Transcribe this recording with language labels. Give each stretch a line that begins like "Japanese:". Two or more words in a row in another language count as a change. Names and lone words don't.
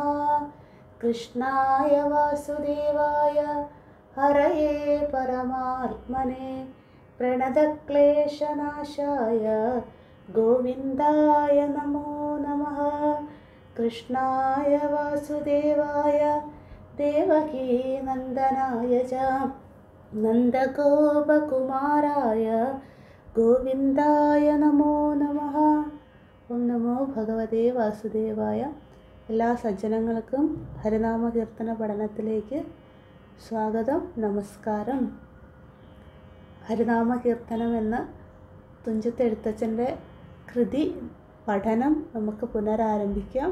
Sanskrit: कृष्णाय वासुदेवाय हरये परमात्मने प्रणतक्लेशनाशाय गोविन्दाय नमो नमः। कृष्णाय वासुदेवाय देवकीनन्दनाय च नन्दगोपकुमाराय गोविन्दाय नमो नमः। ഓം നമോ ഭഗവതേ വാസുദേവായ.
Malayalam: എല്ലാ സജ്ജനങ്ങൾക്കും ഹരിനാമ കീർത്തന പഠനത്തിലേക്ക് സ്വാഗതം, നമസ്കാരം. ഹരിനാമ കീർത്തനം എന്ന തുഞ്ചത്ത് എഴുത്തച്ഛൻ്റെ കൃതി പഠനം നമുക്ക് പുനരാരംഭിക്കാം.